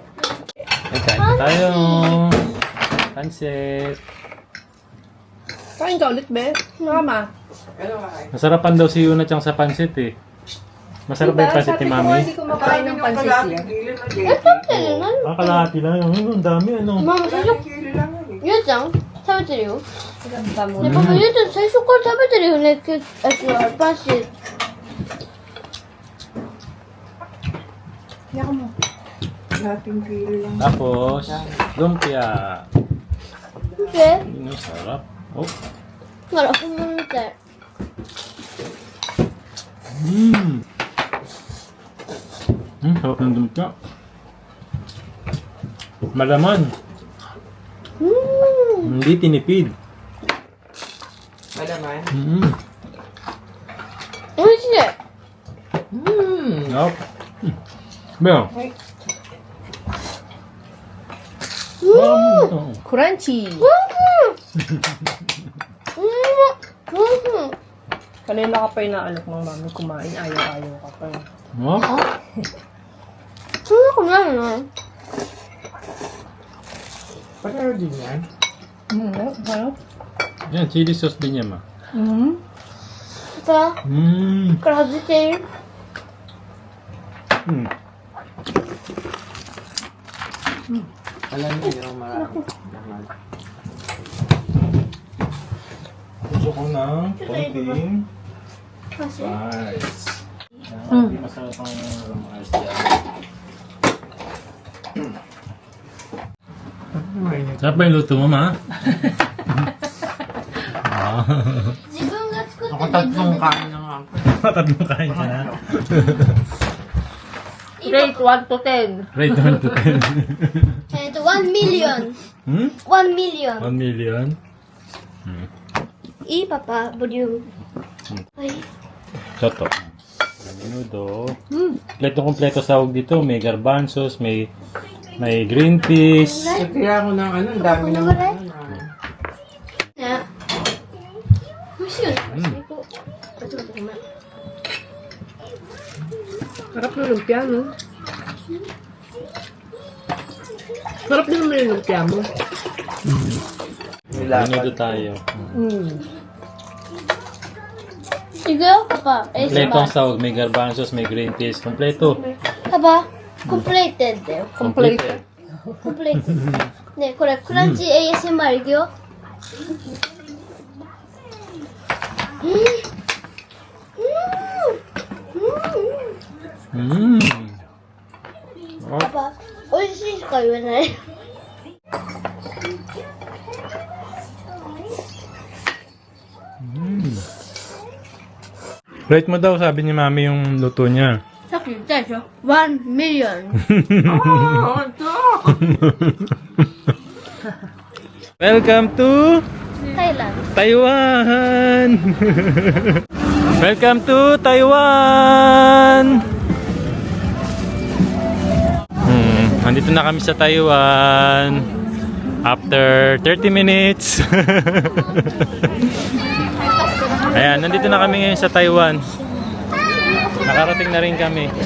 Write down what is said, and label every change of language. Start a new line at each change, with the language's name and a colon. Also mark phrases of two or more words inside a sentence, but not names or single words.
Filipino: Kain na tayo. Pansit. Kain ka ulit, be. Mama. Ano nga kayo? Masarapan daw si Yuna chang sa pansit eh. Masarap ba yung pansit ni Mami? Hindi ko makain ng pansit yan. Kilo na, JT. Ah, kalahati lang. Ang dami ano.
Japanese: ママ最初
Filipino: Kilo lang yun eh.
Japanese: ゆうちゃん食べてるよ。ね、パパゆうちゃん最初から食べてるよね。パンシー。
Filipino: Lating kilo lang. Tapos, lumpia.
Japanese: 見て。
Filipino: Ano, sarap. Oh.
Japanese: ほら、本物みたい。
Filipino: Sarap ng lumpia. Malaman. Hindi tinipid. Malaman.
Japanese: おいしい。
English: Nope. Well.
Filipino: クランチ。Kanina ka pa inaalok ng mami kumain. Ayaw-ayaw ka pa. Oh.
Japanese: そんなことないよね。
Filipino: Pareho din yan. Ano? Yan,
English: chili sauce
Filipino: din yan, ma.
Japanese: さあ、 Mmm. これ外している。
Filipino: Alam niyo yung marami. Gusto ko ng konting
Japanese: パンシー。
Filipino: rice. Masarap ang rice dyan. Sarap ba yung luto mo, ma?
Japanese: 自分が作って
Filipino: Ako tatlong kain na nga. Tatlong kain ka na.
English: Rate 1 to 10. Rate 1 to 10. 1 million。 Hmm? 1 million。 1 million?
Japanese: いいパパ、ボリューム。はい。
Filipino: Soto. Menudo. Kompleto sahog dito. May garbanzos, may
English: green peas.
Filipino: Kaya ako ng ano, ang dami naman.
Japanese: ね。 味しいよね。最高。
Filipino: Sarap ng lumpia, no? Sarap din naman yung lumpia mo. Minuto tayo. Sige, papa. Kompleto ang sahog. May garbanzos, may
English: green peas.
Filipino: Kompleto. Papa,
Japanese: completed だよ。
English: Completed. completed.
Japanese: ね、これクランチ ASMR いくよ。パパ、美味しいしか言えない。
Filipino: Rate mo daw, sabi ni Mami yung luto niya.
Japanese: さっき言ったでしょ ?1 million.
English: Welcome to Thailand. Taiwan! Welcome to Taiwan!
Filipino: Nandito na kami sa Taiwan.
English: After 30 minutes.
Filipino: Ayan, nandito na kami ngayon sa Taiwan. Nakarating na rin kami.